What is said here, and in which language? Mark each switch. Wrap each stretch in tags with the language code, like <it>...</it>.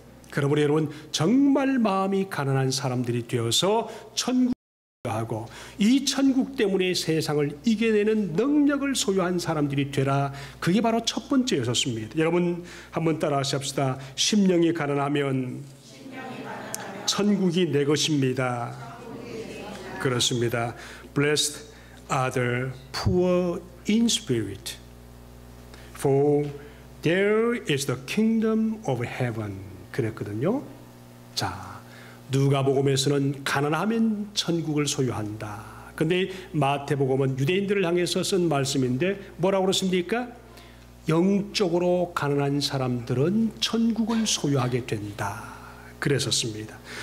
<ko>그러므로 여러분, 정말 마음이 가난한 사람들이 되어서 천국 하고 이 천국 때문에 세상을 이겨내는 능력을 소유한 사람들이 되라. 그게 바로 첫 번째였습니다. 여러분 한번 따라 하십시다. 심령이 가난하면 천국이 내 것입니다. 그렇습니다.</ko> <en>Blessed are the poor in spirit, for there is the kingdom of heaven.</en> <ko>그랬거든요. 자, 누가복음에서는 가난하면 천국을 소유한다. 근데 마태복음은 유대인들을 향해서 쓴 말씀인데 뭐라고 그렇습니까? 영적으로 가난한 사람들은 천국을 소유하게 된다. 그랬었습니다.</ko>